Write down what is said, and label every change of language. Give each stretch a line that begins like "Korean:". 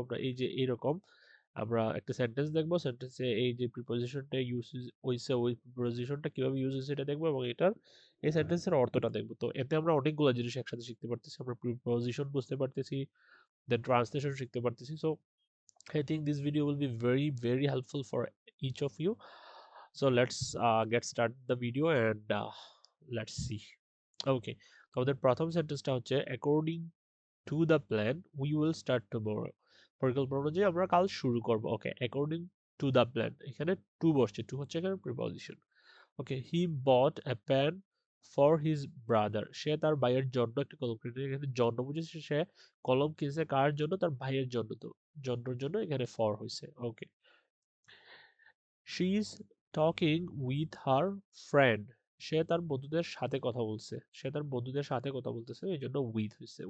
Bangla: আমরা এই যে এইরকম আমরা একটা সেন্টেন্স দেখবো, সেন্টেন্সে এই যে প্রিপজিশনটা ইউজ হইছে ওই প্রিপজিশনটা কিভাবে ইউজ হয়েছে এটা দেখবো, এবং এটার এই সেন্টেন্সের অর্থটা দেখবো। তো এতে আমরা অনেকগুলো জিনিস একসাথে শিখতে পারতেছি, আমরা প্রিপজিশন বুঝতে পারতেছি, দেন ট্রান্সলেশন শিখতে পারতেছি।
English: So I think this video will be very helpful for each of you. So let's get started the video and let's see. Okay,
Bangla: তো আমাদের প্রথম সেন্টেন্সটা হচ্ছে
English: according to the plan we will start tomorrow.
Bangla: পরিকল্পনা অনুযায়ী আমরা কাল শুরু করব। ওকে,
English: according to the plan,
Bangla: এখানে টু বসছে, টু হচ্ছে এখানে preposition.
English: okay, he bought a pen for his brother,
Bangla: সে তার ভাইয়ের জন্য একটা কলম কিনেছে। এখানে জন্য বুঝেছে, সে কলম কিনছে কার জন্য? তার ভাইয়ের জন্য। তো জন্যর জন্য এখানে ফর হয়েছে। ওকে,
English: she is talking with her friend,
Bangla: সে তার বন্ধুদের সাথে কথা বলছে, সে তার বন্ধুদের সাথে কথা বলতেছে, এই জন্য উইথ হয়েছে।